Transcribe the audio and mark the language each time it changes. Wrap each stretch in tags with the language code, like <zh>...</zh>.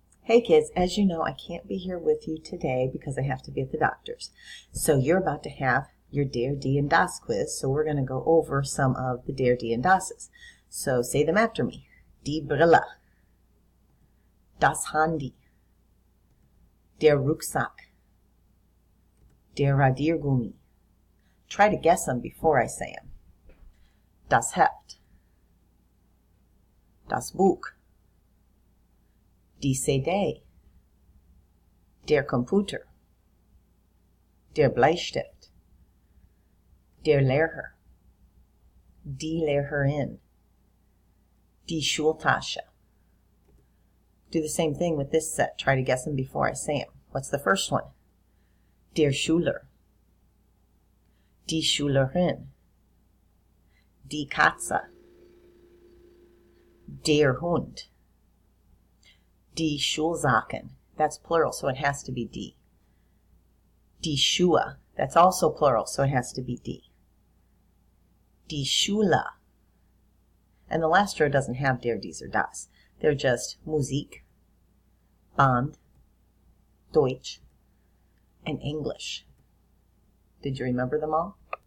<en>Hey kids, as you know, I can't be here with you today because I have to be at the doctor's. So you're about to have your Der, Die, and Das quiz, so we're going to go over some of the Der, Die, and Das's. So say them after me.</en> <de>Die Brille, das Handy, der Rucksack, der Radiergummi.</de> <en>Try to guess them before I say them.</en> <de>Das Heft, das Buch, die CD, der Computer, der Bleistift, der Lehrer, die Lehrerin, die Schultasche.</de> <en>Do the same thing with this set. Try to guess them before I say them. What's the first one?</en> <de>Der Schüler, die Schülerin, die Katze, der Hund, die Schulsachen.</de> <en>That's plural, so it has to be die.</en> <de>Die Schuhe.</de> <en>That's also plural, so it has to be die.</en> <de>Die Schule.</de> <en>And the last row doesn't have der, dies, or das. They're just Musik, Band, Deutsch, and English. Did you remember them all?</en>